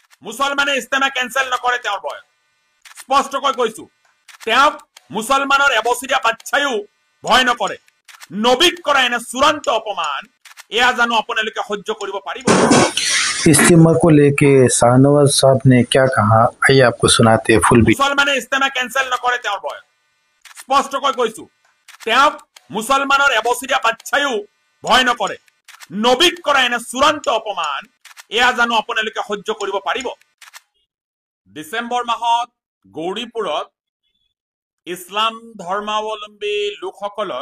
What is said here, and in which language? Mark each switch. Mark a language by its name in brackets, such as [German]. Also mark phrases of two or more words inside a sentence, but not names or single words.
[Assamese] মুছলমানে ইস্তেমা কেঞ্চেল নকৰে তেওঁৰ ভয়ত স্পষ্টকৈ কৈছো তেওঁক মুছলমানৰ এবছৰীয়া বাচ্চায়ো ভয় নকৰে নবীক কৰা এনে চূড়ান্ত অপমান এয়া জানো আপোনালোকে সহ্য কৰিব পাৰিব [Hindi] इस्तीमा को लेके शाहनवाज साहब ने क्या कहा आइए आपको सुनाते हैं फुल भी [Assamese] মুছলমানে ইস্তেমা কেঞ্চেল নকৰে তেওঁৰ ভয় স্পষ্টকৈ কৈছো তেওঁক মুছলমানৰ এবছৰীয়া বাচ্চায়ো ভয় নকৰে নবীক কৰা এনে চূড়ান্ত অপমান এয়া জানো আপোনালোকে সহ্য কৰিব পাৰিব ডিসেম্বৰ মাহত গৌৰীপুৰত ইছলাম ধৰ্মাৱলম্বী লোকসকলৰ